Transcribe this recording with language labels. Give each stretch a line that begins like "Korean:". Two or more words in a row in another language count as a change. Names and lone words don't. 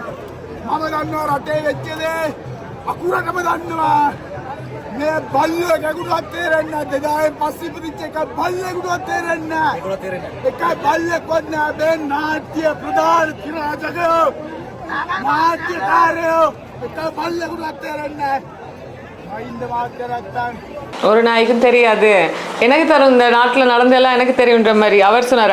Sinhala: මම දන්නවා රටේ වෙච්ච දේ අකුරටම දන්නවා. මේ බල්ලෙකුටවත් තේරෙන්නේ නැහැ. 2000 පස්සේ ඉපදිච්ච එක බල්ලෙකුටවත් තේරෙන්නේ නැහැ. එකයි බල්ලෙක්වත් නැහැ. මේ නාට්‍ය ප්‍රධාන කිරාජකයෝ නාට්‍යකාරයෝ එකයි බල්ලෙකුටවත් තේරෙන්නේ නැහැ.
Tamil: ஒரு நாய்க்கும் தெரியாது, எனக்கு தரும் இந்த நாட்டில் நடந்தெல்லாம் எனக்கு தெரியுன்ற மாதிரி அவர் சொன்னார்.